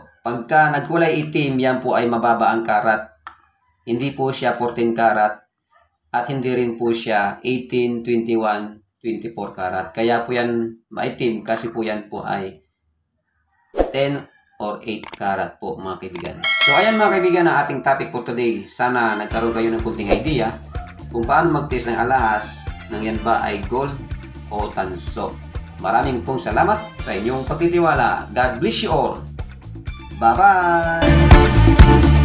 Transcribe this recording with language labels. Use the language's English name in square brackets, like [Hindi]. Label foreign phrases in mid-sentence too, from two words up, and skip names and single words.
[Filipino] Pagka nagkulay itim, yan po ay mababa ang karat. Hindi po siya 14 karat at hindi rin po siya 18, 21, 24 karat. Kaya po yan maitim kasi po yan po ay 10 or 8 karat po mga kaibigan. So ayan mga kaibigan na ating [English] topic for today. [Filipino] Sana nagkaroon kayo ng kunting idea kung paano mag-test ng alahas ng yan ba ay gold o tanso. Maraming pong salamat sa inyong pagtitiwala. [English] God bless you all. Bye-bye!